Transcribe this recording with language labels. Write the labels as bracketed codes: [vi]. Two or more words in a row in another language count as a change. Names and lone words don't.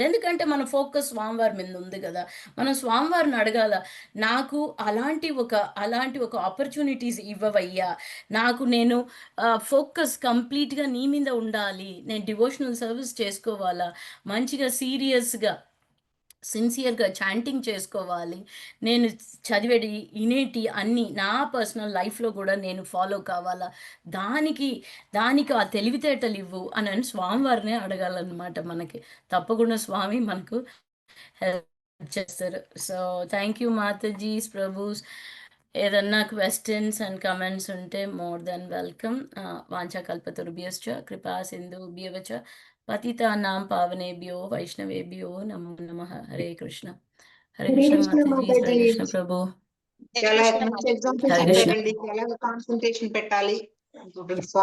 [te] ఎందుకంటే మన ఫోకస్ స్వామివారి మీద ఉంది కదా. మనం స్వామివారిని అడగాల, నాకు అలాంటి ఒక ఆపర్చునిటీస్ ఇవ్వవయ్యా, నేను [en] focus completely [te] నీ మీద ఉండాలి, నేను [en] devotional service [te] చేసుకోవాలా, మంచిగా [en] seriously sincerely chanting [te] చేసుకోవాలి, నేను చదివేటి ఇనేటి అన్నీ నా [en] personal life [te] కూడా నేను ఫాలో కావాలా, దానికి ఆ తెలివితేటలు ఇవ్వు అని స్వామివారినే అడగాలన్నమాట. మనకి తప్పకుండా స్వామి మనకు హెల్ప్ చేస్తారు. [en] So thank you Matajis, Prabhus. ఏదన్నా questions and comments ఉంటే more than welcome. [sa] వాంఛాకల్పతరుభ్యశ్చ కృపా సింధుభ్యవచ పతితానాం పావనేభ్యో వైష్ణవేభ్యో నమో నమః. హరే కృష్ణ. హరే కృష్ణ మాతాజీ. హరే కృష్ణ ప్రభు. [te] చాలా మంచి ఎగ్జాంపుల్స్ [sa] హరే కృష్ణ. [te] చెప్పారండి. ఎలా కాన్సంట్రేషన్ పెట్టాలి